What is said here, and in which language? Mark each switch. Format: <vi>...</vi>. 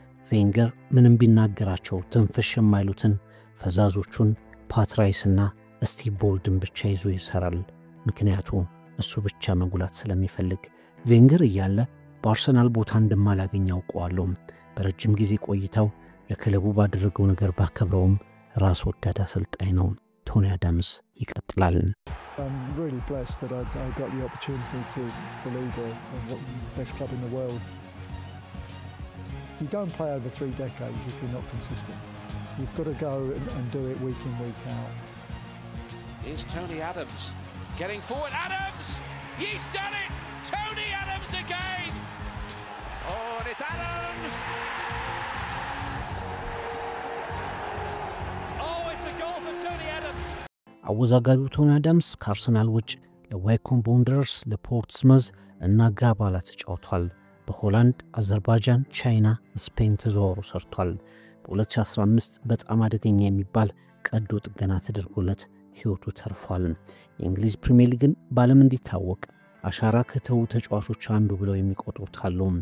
<am>ቬንገር ምንም ቢናገራቸው ትንፍሽ የማይሉትን ፈዛዞቹን ፓትራይስና ስቲቭ ቦልድን ብቻ ይዞ ይሰራል። ምክንያቱም እሱ ብቻ መጉላት ስለሚፈልግ። ቬንገር እያለ በአርሰናል ቦታ እንደማላገኝ አውቀዋለሁ። በረጅም ጊዜ ቆይታው የክለቡ ባደረገው ነገር ባከብረውም ራስ ወዳድ አሰልጣኝ ነው። ቶኒ አዳምስ ይቀጥላል።</am> <en>I'm really blessed that I got the opportunity to lead the best club in the world. You don't play over 3 decades if you're not consistent. You've got to go and do it week in, week out. Here's Tony Adams getting forward. Adams! He's done it! Tony Adams again! Oh, and it's Adams! Oh, it's a goal for Tony Adams!</en> <am>አወዛጋቢው ቶኒ አዳምስ ከአርሰናል ውጭ ለዋይኮም ቦንደርስ፣ ለፖርትስመዝ እና ጋባላ ተጫውቷል። በሆላንድ፣ አዘርባይጃን፣ ቻይና፣ ስፔን ተዘዋውሮ ሰርቷል። በ2015 በጣም አደገኛ የሚባል ቀዶ ጥገና ተደርጎለት ሕይወቱ ተርፏል። የእንግሊዝ ፕሪሚየር ሊግን ባለም እንዲታወቅ አሻራ ከተው ተጫዋቾች አንዱ ብለው የሚቆጥሩት አሉ።</am>